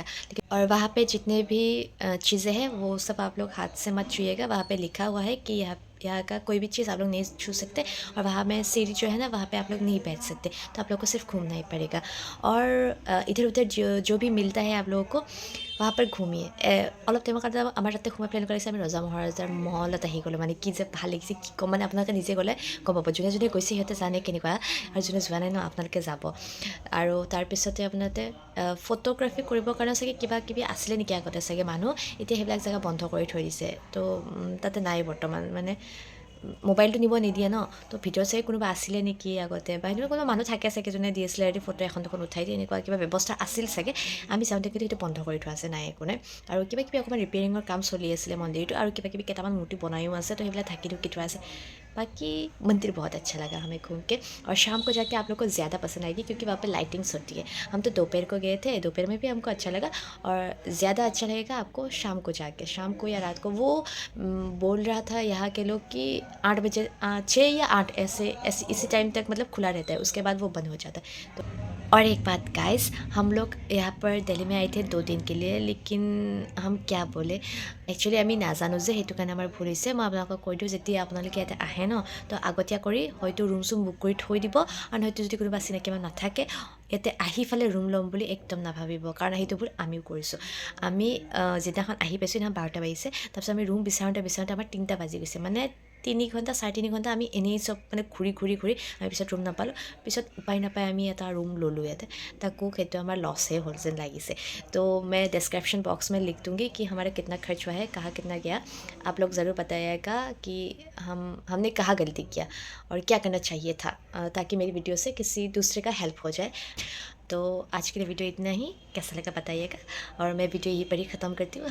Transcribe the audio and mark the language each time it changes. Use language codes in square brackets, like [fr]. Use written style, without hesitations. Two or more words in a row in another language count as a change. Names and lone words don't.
[hi] लेकिन और वहाँ पे जितने भी चीज़ें हैं वो सब आप लोग हाथ से मत छूइएगा। वहाँ पे लिखा हुआ है कि यहाँ का कोई भी चीज़ आप लोग नहीं छू सकते, और वहाँ में सीढ़ी जो है ना, वहाँ पे आप लोग नहीं बैठ सकते, तो आप लोग को सिर्फ घूमना ही पड़ेगा। और इधर उधर जो भी मिलता है आप लोगों को वहाँ पर [as] ঘুমিয়ে অলপ টাইমৰ কাৰণে আমাৰ তাতে সোমাই প্লেন কৰিছে। আমি ৰজা মহাৰাজাৰ মহলত আহি গ'লোঁ, মানে কি যে ভাল লাগিছে কি ক'ম, মানে আপোনালোকে নিজে গ'লে গম পাব। যোনে যোনে গৈছে সিহঁতে জানে কেনেকুৱা, আৰু যোনে যোৱা নাই ন, আপোনালোকে যাব। আৰু তাৰপিছতে আপোনালোকে ফটোগ্ৰাফী কৰিবৰ কাৰণে চাগে কিবা কিবি আছিলে নেকি আগতে চাগে মানুহ, এতিয়া সেইবিলাক জেগা বন্ধ কৰি থৈ দিছে, তো তাতে নাই বৰ্তমান। মানে মোবাইলটো নিব নিদিয়ে ন, তো ভিতৰত চাগে কোনোবা আছিলে নেকি আগতে, বা এনেকুৱা কোনোবা মানুহ থাকে চাগে যোনে DSLR ফটো এখন দুখন উঠাই দিয়ে, এনেকুৱা কিবা ব্যৱস্থা আছিল চাগে। আমি যাওঁতে কিন্তু সেইটো বন্ধ কৰি থোৱা আছে, নাই একো নাই। আৰু কিবা কিবি অকণমান ৰিপেয়াৰিঙৰ কাম চলি আছিলে মন্দিৰটো, আৰু কিবা কিবি কেইটামান মূৰ্তি বনায়ো আছে, তো সেইবিলাক ঢাকি ঢুকি থোৱা আছে। [hi] बाकी मंदिर बहुत अच्छा लगा हमें घूम के, और शाम को जाके आप लोग को ज़्यादा पसंद आएगी क्योंकि वहाँ पे लाइटिंग्स होती है। हम तो दोपहर को गए थे, दोपहर में भी हमको अच्छा लगा, और ज़्यादा अच्छा लगेगा आपको शाम को जाके, शाम को या रात को। वो बोल रहा था यहाँ के लोग कि 8 बजे, 6 या 8 ऐसे ऐसे इसी टाइम तक मतलब खुला रहता है, उसके बाद वो बंद हो जाता है। तो और एक बात गाइस, हम लोग यहाँ पर दिल्ली में आए थे 2 दिन के लिए, लेकिन हम क्या बोले, [as] একচুৱেলি আমি নাজানো যে, সেইটো কাৰণে আমাৰ ভুল হৈছে। মই আপোনালোকক কৈ দিওঁ, যেতিয়া আপোনালোকে ইয়াতে আহে ন, তো আগতীয়া কৰি হয়তো ৰুম চুম বুক কৰি থৈ দিব, আৰু হয়তো যদি কোনোবা চিনাকি মানুহ নাথাকে, ইয়াতে আহি ফালে ৰুম ল'ম বুলি একদম নাভাবিব, কাৰণ সেইটো ভুল আমিও কৰিছোঁ। আমি যিদিনাখন আহি পাইছোঁ সেইদিনাখন 12টা বাজিছে, তাৰপিছত আমি ৰুম বিচাৰোঁতে বিচাৰোঁতে আমাৰ 3টা বাজি গৈছে। মানে 3 ঘণ্টা 3.5 ঘণ্টা আমি এনেই চব মানে ঘূৰি আমি পিছত ৰুম নাপালোঁ। পিছত উপায় নাপায় আমি এটা ৰুম ল'লোঁ ইয়াতে, তাকো সেইটো আমাৰ লছেই হ'ল যেন লাগিছে। [hi] तो मैं डिस्क्रिप्शन बॉक्स में लिख दूँगी कि हमारा कितना खर्च हुआ है, कहाँ कितना गया। आप लोग ज़रूर बताइएगा कि हमने कहाँ गलती किया और क्या करना चाहिए था, ताकि मेरी वीडियो से किसी दूसरे का हेल्प हो जाए। तो आज के लिए वीडियो इतना ही, कैसा लगा बताइएगा, और मैं वीडियो यहीं पर ही ख़त्म करती हूँ।